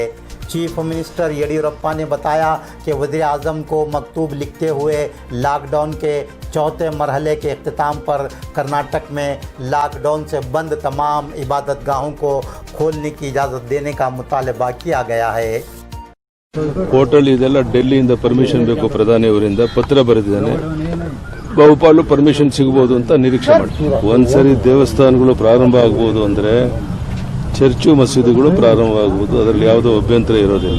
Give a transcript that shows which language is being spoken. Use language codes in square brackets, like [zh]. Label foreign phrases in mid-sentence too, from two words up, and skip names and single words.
[en] chief minister [ur] یڈیورپا نے بتایا کہ وزیر اعظم کو مکتوب لکھتے ہوئے لاک ڈاؤن کے چوتھے مرحلے کے اختتام پر کرناٹک میں لاک ڈاؤن سے بند تمام عبادت گاہوں کو کھولنے کی اجازت دینے کا مطالبہ کیا گیا ہے. [kn] ಕೋರ್ಟಲ್ಲಿ ಇದೆಲ್ಲ ಡೆಲ್ಲಿಯಿಂದ ಪರ್ಮಿಷನ್ ಬೇಕು, ಪ್ರಧಾನಿ ಅವರಿಂದ ಪತ್ರ ಬರೆದಿದ್ದಾನೆ. ಬಹುಪಾಲು ಪರ್ಮಿಷನ್ ಸಿಗಬಹುದು ಅಂತ ನಿರೀಕ್ಷೆ ಮಾಡ್ತೀವಿ. ಒಂದ್ಸರಿ ದೇವಸ್ಥಾನಗಳು ಪ್ರಾರಂಭ ಆಗಬಹುದು ಅಂದ್ರೆ ಚರ್ಚು ಮಸೀದಿಗಳು ಪ್ರಾರಂಭ ಆಗಬಹುದು, ಅದರಲ್ಲಿ ಯಾವುದೋ ಅಭ್ಯಂತರ ಇರೋದಿಲ್ಲ.